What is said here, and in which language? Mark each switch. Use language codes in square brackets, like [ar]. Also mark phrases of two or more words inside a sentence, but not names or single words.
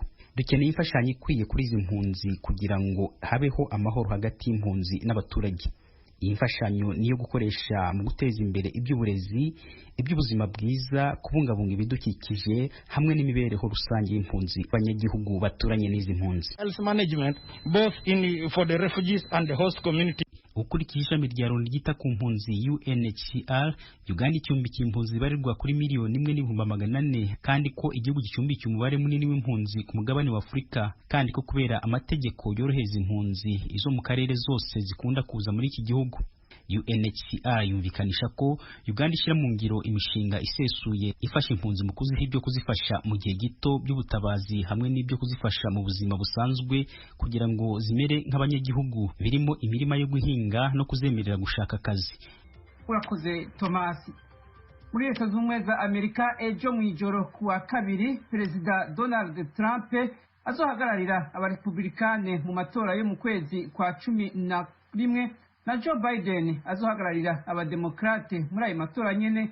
[rw] Dukeneye imfashanyo ikwiye kuri izi mpunzi kugira ngo habeho amahoro hagati y'impunzi n'abaturage. Iyi mfashanyo niyo gukoresha mu guteza imbere iby'uburezi, iby'ubuzima bwiza, kubungabunga ibidukikije hamwe n'imibereho rusange y'impunzi abanyagihugu baturanye n'izi mpunzi. [en] Health management both for the refugees and the host community. [rw] Ukurikije ishami rya Loni ryita ku mpunzi UNHCR, Uganda icumbikiye impunzi barirwa kuri 1,400,000 kandi ko igihugu gicumbikiye umubare munini w'impunzi ku mugabane wa Afurika kandi ko kubera amategeko yoroheza impunzi izo mu karere zose zikunda kuza muri iki gihugu. UNHCR yumvikanisha ko Uganda ishyira mu ngiro imishinga isesuye ifasha impunzi mu kuziha ibyo kuzifasha mu gihe gito by'ubutabazi hamwe n'ibyo kuzifasha mu buzima busanzwe kugira ngo zimere nk'abanyagihugu birimo imirima yo guhinga no kuzemerera gushaka akazi. Urakoze Thomas. Muri Leta Zunze Ubumwe za Amerika ejo mu ijoro kuwa kabiri Perezida Donald Trump azohagararira abarepublikane mu matora yo mu kwezi kwa 11 na Joe Biden azohagararira abademokrate muri ayo matora nyene.